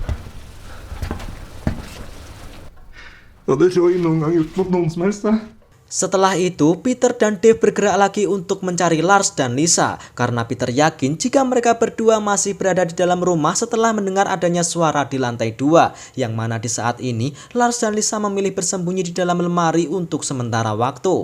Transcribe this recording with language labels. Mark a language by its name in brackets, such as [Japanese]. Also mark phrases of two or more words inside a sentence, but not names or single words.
[Norwegian] Hadde Roy noen gang gjort mot noen som helst, da? [Indonesian] Setelah itu, Peter dan Dave bergerak lagi untuk mencari Lars dan Lisa karena Peter yakin jika mereka berdua masih berada di dalam rumah setelah mendengar adanya suara di lantai 2, yang mana di saat ini Lars dan Lisa memilih bersembunyi di dalam lemari untuk sementara waktu.